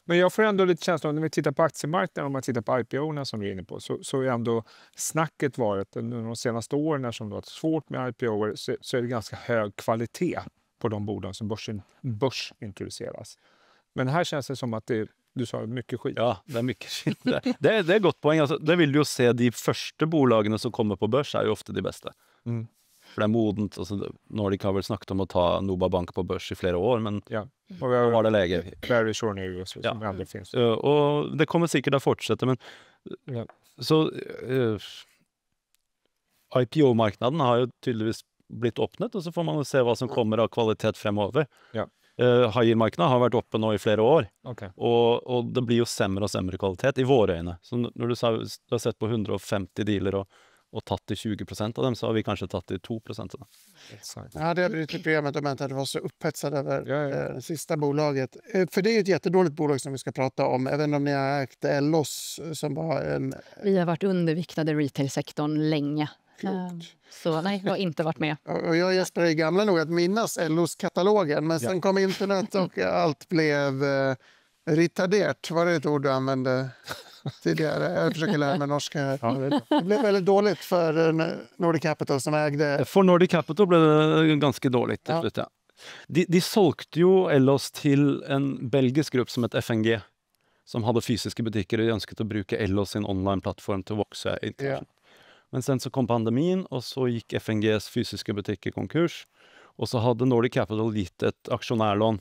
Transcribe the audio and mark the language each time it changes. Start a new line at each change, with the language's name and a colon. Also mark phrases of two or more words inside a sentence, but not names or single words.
Swedish: Men jag får ändå lite känsla, när vi tittar på aktiemarknaden, om man tittar på IPO-erna som vi är inne på, så är ändå snacket varit de senaste åren som det har varit svårt med IPO-er, så är det ganska hög kvalitet på de bolag som börsintroduceras. Men här känns det som att du sa mycket skit. Ja, det är mycket skit. Det är ett gott poäng. Alltså, det vill du jo se,
Norwegian: de første bolagene som kommer på børs er jo ofte de beste. For det er modent. Altså, Nordic har vel snakket om å ta Noba Bank på børs i flere år, men Ja. da var det lege. Very sure nu som
Swedish: Ja. ändå finns.
Norwegian: Og det kommer sikkert å fortsette, men Ja. så IPO-marknaden har jo tydeligvis blitt åpnet, og så får man jo se hva som kommer av kvalitet fremover. Ja. High yield-markedet har vært oppe nå i flere år, Okay. og det blir jo sämre og sämre kvalitet i våre øyne. Så når du har sett på 150 dealer og tatt i 20% av dem, så har vi kanskje tatt i 2% av dem.
Swedish: Exakt. Jag hade brutit i programmet om jag inte hade varit så upphetsad över Ja. det sista bolaget. För det är ju ett jättedåligt bolag som vi ska prata om. Även om ni har ägt Ellos som var en... Vi har varit underviktade retail-sektorn länge. Så nej, jag har inte varit med. Och jag och Jesper är gamla nog att minnas Ellos-katalogen. Men sen kom internet och allt blev retarderat. Var det ett ord du använde tidigare? Jag försöker lära mig norska här. Ja, Det blev väldigt dåligt för Nordic Capital som ägde...
Norwegian: For Nordic Capital ble det ganske dårlig til Ja. slutt, ja. De solgte jo Ellos til en belgisk gruppe som het FNG, som hadde fysiske butikker, og de ønsket å bruke Ellos sin online-plattform til å vokse internasjonalt. Men sen så kom pandemien, og så gikk FNGs fysiske butikker konkurs, og så hadde Nordic Capital gitt et aksjonærlån,